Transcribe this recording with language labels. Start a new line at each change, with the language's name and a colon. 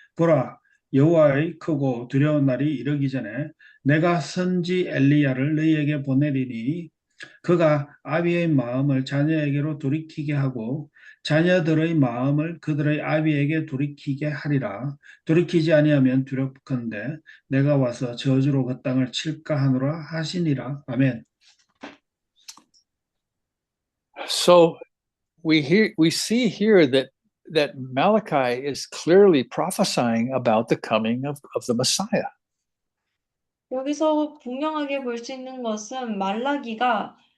Korean: 보라, 여호와의 크고 두려운 날이 이르기 전에 내가 선지 엘리야를 너희에게 보내리니 그가 아비의 마음을 자녀에게로 돌이키게 하고 자녀들의 마음을 그들의 아비에게 돌이키게 하리라. 돌이키지 아니하면 두렵건대 내가 와서 저주로 그 땅을 칠까 하노라 하시니라. 아멘.
English: So we see here that Malachi is clearly prophesying about the coming of the Messiah.
Korean: 여기서 분명하게 볼 수 있는 것은 말라기가